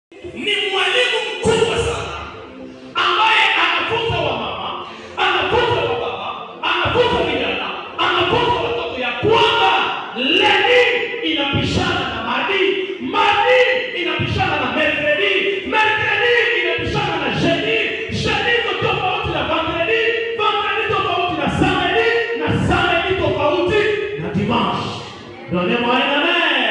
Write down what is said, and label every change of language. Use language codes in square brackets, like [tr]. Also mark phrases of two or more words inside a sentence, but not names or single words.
[sw] Ni mwalimu mkubwa sana ambaye anafunza wamama, anafunza wababa, anafunza vijana, anafunza watoto ya kwamba Lendi inapishana na Mardi, Mardi inapishana na Mercredi, Mercredi inapishana na Jeudi, Jeudi tofauti na Vendredi, Vendredi tofauti na Samedi, na Samedi tofauti na Dimanche. [fr] Donnez-moi un amen.